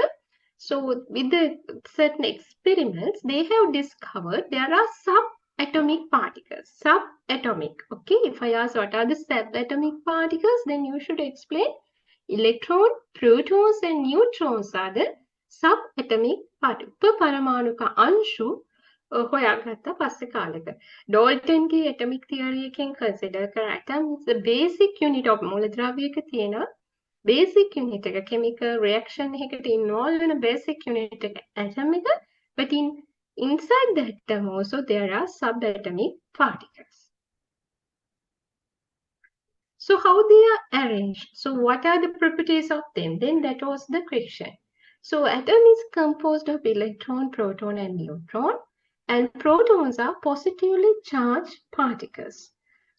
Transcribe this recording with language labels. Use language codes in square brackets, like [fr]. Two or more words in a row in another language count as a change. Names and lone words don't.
[en] So with the certain experiments, they have discovered there are subatomic particles. Subatomic. Okay, if I ask what are the subatomic particles, then you should explain electron, protons and neutrons are the subatomic particles. [si] උපපරමාණුක අංශු හොයාගත්තා පස්සේ කාලෙක. ඩෝල්ටන්ගේ [en] atomic theory [si] එකෙන් consider කර [en] atom is the basic unit of [si] මූලද්‍රව්‍යයක තියෙන [en] basic unit [si] එක [en] chemical reaction [si] එකකට involve වෙන [en] basic unit [si] එක atom එක, [en] but inside the atom also there are subatomic particles. So how they are arranged? So what are the properties of them? Then that was the question. So atom is composed of electron, proton and neutron, and protons are positively charged particles.